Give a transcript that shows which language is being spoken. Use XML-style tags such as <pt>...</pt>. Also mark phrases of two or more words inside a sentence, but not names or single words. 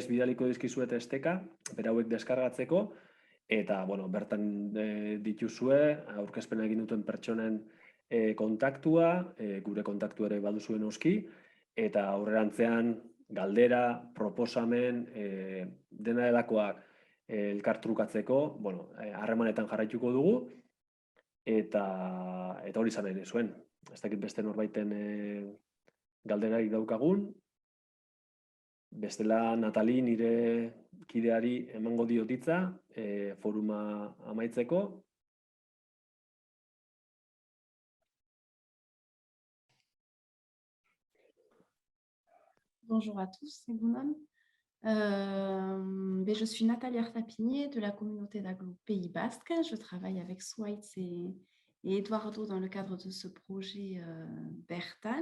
<eu>bidaliko dizkizuet esteka, berauek deskargatzeko, eta bertan dituzue, aurkezpena egin duten pertsonen kontaktua, gure kontaktua ere baduzuen noski, eta aurrerantzean galdera, proposamen, dena delakoak elkartrukatzeko, harremanetan jarraituko dugu, eta hori izan nahi zuen. Ez dakit beste norbaiten galderarik daukagun, bestela Natali nire kideari emango diotitza, foruma amaitzeko.</eu> <fr>Bonjour à tous, c'est Gounon. Je suis Nathalie Artapinier de la communauté d'agglo Pays Basque. Je travaille avec Swaitz et Eduardo dans le cadre de ce projet Bertan.</fr>